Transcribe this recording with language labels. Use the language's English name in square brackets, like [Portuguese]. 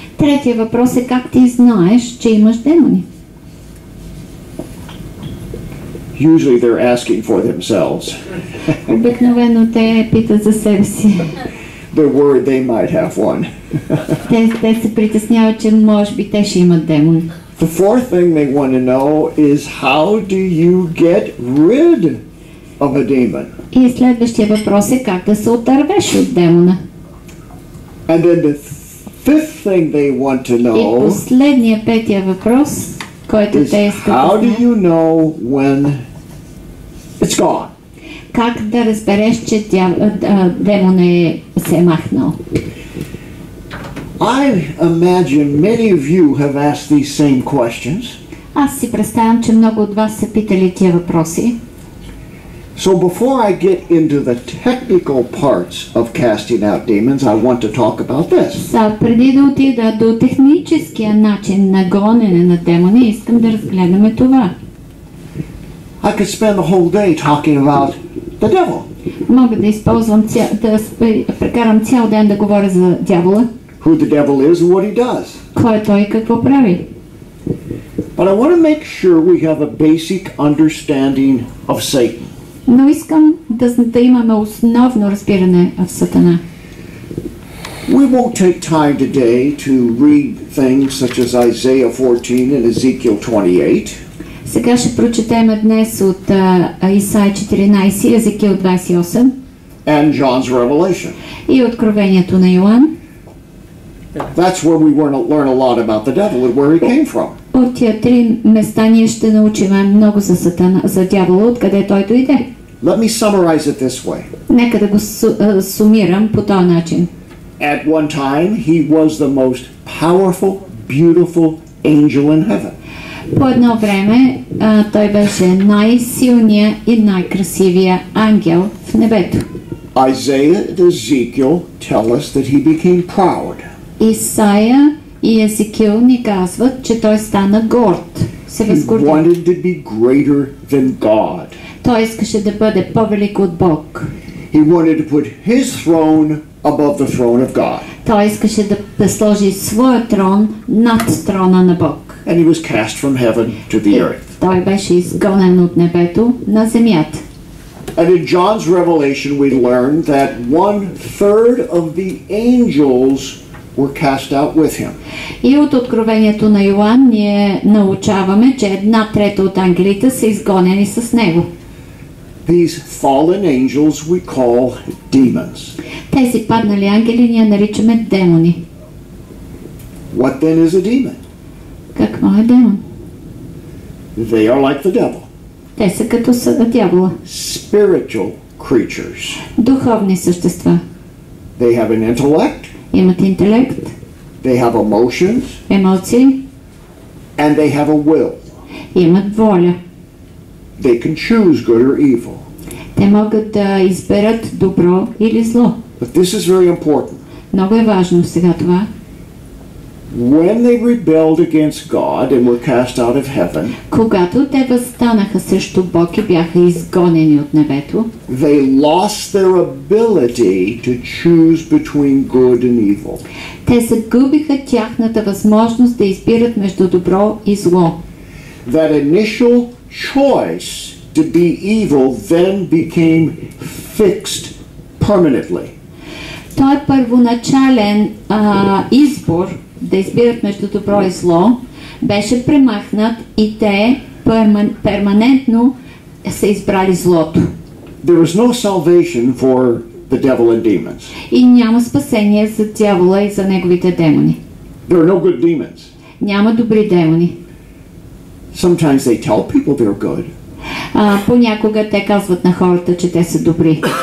[Bulgarian] Третият въпрос е как ти знаеш, че имаш демони? [English] Usually they're asking for themselves. [Bulgarian] Обикновено те питат за себе си. [English] They're worried they might have one. [Bulgarian] Те се притесняват, че може би те ще имат демон. [English] The fourth thing they want to know is how do you get rid of a demon? [Bulgarian] И следващия въпрос е как да се отървеш от демона. [English] And then the fifth thing they want to [Bulgarian] И [English] know [Bulgarian] последния, петия въпрос, който те [English] is [Bulgarian] искат да [English] how do [Bulgarian] знаят, [English] you know when it's gone? [Bulgarian] как да разбереш, че демон се е махнал. [English] I imagine many of you have asked these same questions. [Bulgarian] Аз си представям, че много от вас са питали тия въпроси. [English] So before I get into the technical parts of casting out demons, I want to talk about this. [Bulgarian] Преди да отида до техническия начин на гонене на демони, искам да разгледаме това. [English] I could spend the whole day talking about the devil. [Bulgarian] Мога да използвам да прекарам цял ден да говоря за дявола. [English] Who the devil is and what he does. [Bulgarian] Кой е той и какво прави? [English] But I want to make sure we have a basic understanding of Satan. [Bulgarian] Но искам да имаме основно разбиране в Сатана. [English] We won't take time today to read things such as Isaiah 14 and Ezekiel 28. [Bulgarian] Сега ще прочетем днес от Исаия 14 и Езекил 28 [English] and John's Revelation. [Bulgarian] и Откровението на Йоан. [English] That's where we learn a lot about the devil and where he came from. [Bulgarian] От тия три места ние ще научим много за Сатана, за дявола, откъде той дойде. [English] Let me summarize it this way. [Bulgarian] Нека да го сумирам по този начин. [English] At one time, he was the most powerful, beautiful angel in heaven. [Bulgarian] По едно време той беше най-силният и най-красивия ангел в небето. [English] Isaiah and Ezekiel tell us that he became proud. [Bulgarian] Исаия и Езекил ни казват, че той стана горд. Се [English] He [Bulgarian] възгордя. [English] wanted to be greater than God. [Bulgarian] Той искаше да бъде по-велик от Бог. [English] He wanted to put his throne above the throne of God. [Bulgarian] Той искаше да сложи своя трон над трона на Бог. [English] And he was cast from heaven to the earth. [Bulgarian] Той беше изгонен от небето на земята. [English] And in John's Revelation we learn that 1/3 of the angels were cast out with him. [Bulgarian] И от Откровението на Йоан ние научаваме, че 1/3 от ангелите са изгонени с него. [English] These fallen angels we call demons. [Bulgarian] Тези паднали ангели ние наричаме демони. [English] What then is a demon? [Bulgarian] Какво е демон? [English] They are like the devil. [Bulgarian] Те са като дявола. [English] Spiritual creatures. [Bulgarian] Духовни същества. [English] They have an intellect. [Bulgarian] Имат интелект, [English] They have emotions. [Bulgarian] емоции, [English] And they have a will. [Bulgarian] имат воля. [English] They can choose good or evil. [Bulgarian] Те могат да изберат добро или зло. [English] But this is very important. [Bulgarian] Много е важно сега това. [English] When they rebelled against God and were cast out of heaven, [Bulgarian] Когато те възстанаха срещу Бог и бяха изгонени от небето, [English] they lost their ability to choose between good and evil. [Bulgarian] те загубиха тяхната възможност да избират между добро и зло. [English] That initial choice to be evil then became fixed permanently. [Bulgarian] Той е първоначален избор да избират между добро и зло, беше премахнат и те перманентно са избрали злото. [English] There is no salvation for the devil and demons. [Bulgarian] И няма спасение за дявола и за неговите демони. [English] There are no good demons. [Bulgarian] Няма добри демони. [English] Sometimes they tell people they're good. [Bulgarian] Понякога те казват на хората, че те са добри.